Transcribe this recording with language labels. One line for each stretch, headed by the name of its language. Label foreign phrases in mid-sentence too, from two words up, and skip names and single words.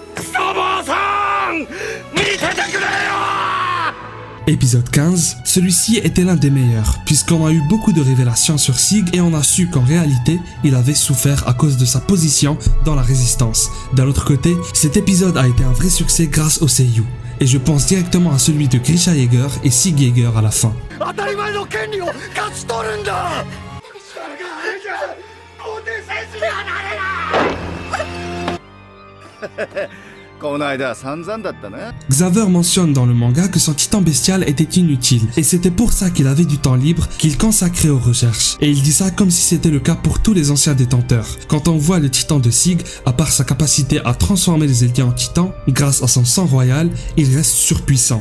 French: Épisode 15, celui-ci était l'un des meilleurs, puisqu'on a eu beaucoup de révélations sur Sig et on a su qu'en réalité, il avait souffert à cause de sa position dans la résistance. D'un autre côté, cet épisode a été un vrai succès grâce au seiyuu. Et je pense directement à celui de Grisha Yeager et Sig Yeager à la fin.
Japanese: この間は散々だったな。
French: Xaver mentionne dans le manga que son titan bestial était inutile, et c'était pour ça qu'il avait du temps libre qu'il consacrait aux recherches. Et il dit ça comme si c'était le cas pour tous les anciens détenteurs. Quand on voit le titan de Sig, à part sa capacité à transformer les Eldiens en titans, grâce à son sang royal, il reste surpuissant.